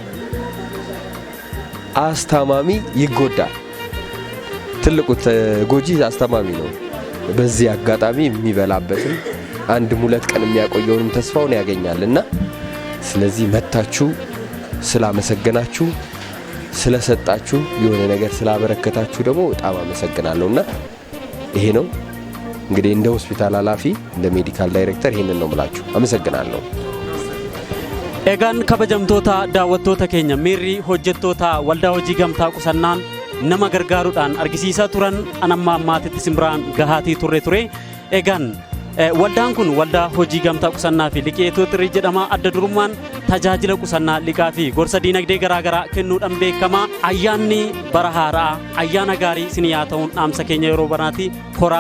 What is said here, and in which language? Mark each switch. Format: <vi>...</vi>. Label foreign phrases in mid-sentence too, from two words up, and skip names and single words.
<am>አስታማሚ ይጎዳል። ትልቁ ተጎጂ አስታማሚ ነው። በዚህ አጋጣሚ የሚበላበትም 1-2 ቀን የሚያቆየውንም ተስፋውን ያገኛልና ስለዚህ መታችሁ ስላመሰገናችሁ ስለሰጣችሁ የሆነ ነገር ስላበረከታችሁ ደግሞ በጣም አመሰግናለሁና ይሄ ነው እንግዲህ እንደ ሆስፒታል ኃላፊ እንደ</am> <en>medical director</en> <am>ይሄንን ነው የምላችሁ። አመሰግናለሁ።</am> <om>ኤጋን ከበጀምቶታ ዳወቶታ ኬኛ ሚሪ ሆጀቶታ ወልዳ ሆጂ ገምታ ቁሰናን nama gargaaruudhaan argisiisaa turan anamma ammaatitti simbiraan gahatii ture egaan waldaan kun waldaa hojii gamtaa qusannaa fi liqii Itiyooxirii jedhama. Adda durummaan tajaajila qusannaa liqaa fi gorsa diinagdee garaagaraa kennuudhaan beekama. Ayyaanni bara haaraa ayyaana gaarii isin yaa ta'uun dhaamsa keenya yeroo banaati.</om>